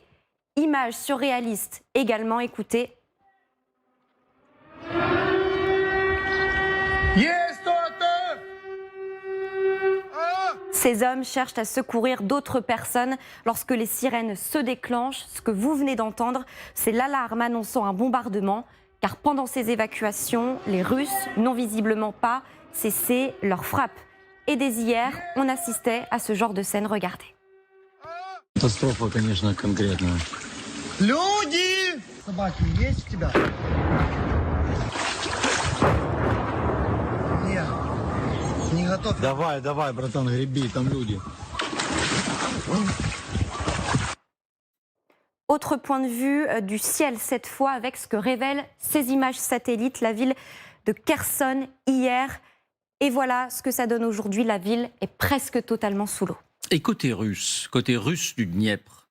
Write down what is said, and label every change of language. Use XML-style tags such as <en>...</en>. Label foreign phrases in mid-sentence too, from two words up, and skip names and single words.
<fr>Image surréaliste également, écoutez. Ces hommes cherchent à secourir d'autres personnes lorsque les sirènes se déclenchent. Ce que vous venez d'entendre, c'est l'alarme annonçant un bombardement. Car pendant ces évacuations, les Russes n'ont visiblement pas cessé leur frappe. Et dès hier, on assistait à ce genre de scène. Regardez.</fr> <ru>Катастрофа, конечно, конкретная. Люди! Собаки есть у тебя? Нет. Не готов. Давай, давай, братан, греби, там люди.</ru> <fr>Autre point de vue du ciel, cette fois avec ce que révèlent ces images satellites, la ville de Kherson hier. Et voilà ce que ça donne aujourd'hui, la ville est presque totalement sous l'eau. Et côté russe du Dniepr?</fr>